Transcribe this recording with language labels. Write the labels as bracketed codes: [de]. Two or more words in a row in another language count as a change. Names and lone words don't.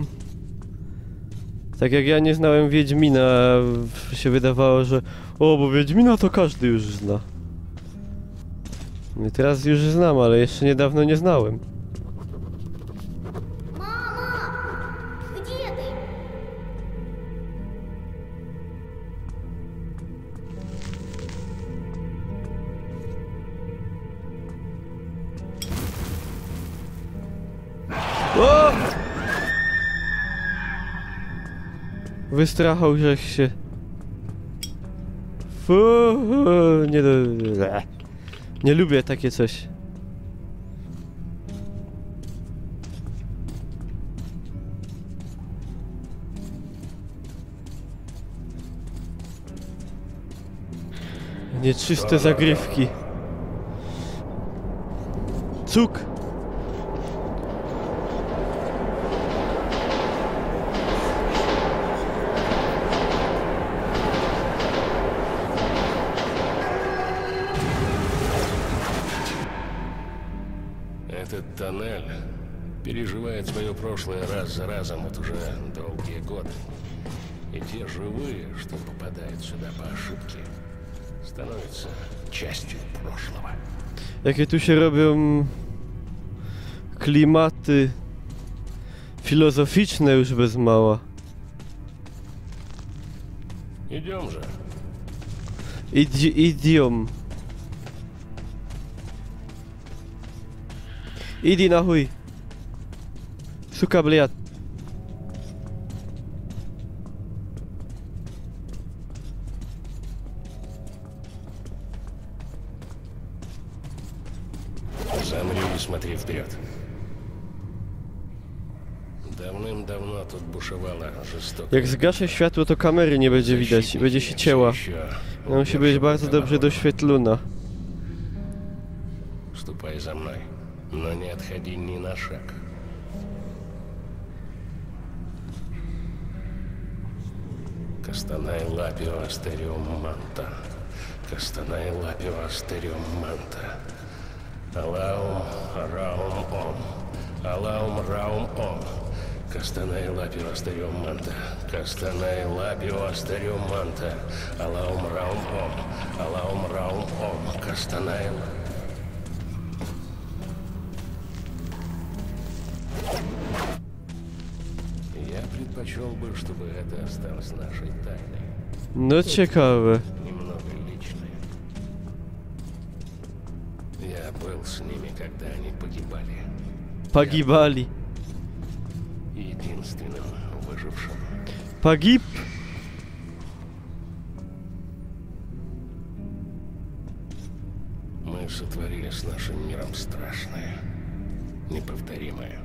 [pl] Tak jak ja nie znałem Wiedźmina, się wydawało, że bo Wiedźmina to każdy już zna. I teraz już znam, ale jeszcze niedawno nie znałem. [ru] Где ты? [pl] O! Wystrachał żech się. Fu, nie lubię takie coś. Nieczyste zagrywki. Cuk! [ru] Этот тоннель переживает свое прошлое раз за разом вот уже долгие годы. И те живые, что попадают сюда по ошибке, становятся частью прошлого. [pl] Jakie tu się robią klimaty filozoficzne już bez mała. [ru] Идем же. Idiom. Иди нахуй. Сука, блядь. Замри и смотри вперед. Давным-давно тут бушевала жестокая... [pl] Jak zgaszę światło, to kamery nie będzie widać i będzie się cięła. Ona musi być bardzo dobrze doświetlona. [ru] Ступай за мной, но не отходи ни на шаг. Кастанай лапио астериум манта. Кастанай лапио астериум манта. Алаум раум ом. Алаум раум ом. Кастанай лапио астериум манта. Кастанай лапио астериум манта. Алаум раум ом. Алаум раум ом. Кастанай лапио. предпочел бы, чтобы это осталось нашей тайной. [pl] No ciekawe. [ru] Немного личное. Я был с ними, когда они погибали. Pagibali. Единственным выжившим. Pagib? Мы сотворили с нашим миром страшное, неповторимое.